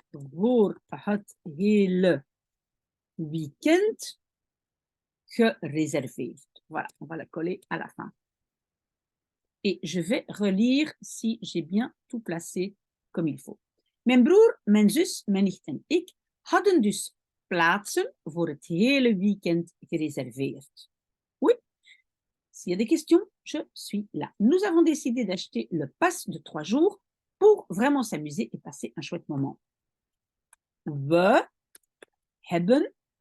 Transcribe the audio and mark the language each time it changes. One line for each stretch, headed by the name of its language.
Dutch: Voor het hele weekend gereserveerd.
French: Voilà, on va la coller à la fin. Et je vais relire si j'ai bien tout placé comme il faut.
Dutch: Mijn broer, mijn zus, mijn nicht en ik hadden dus plaatsen voor het hele weekend gereserveerd.
French: Oui, s'il y a des questions, je suis là. Nous avons décidé d'acheter le pass de 3 jours pour vraiment s'amuser et passer un chouette moment.
Dutch: We hebben.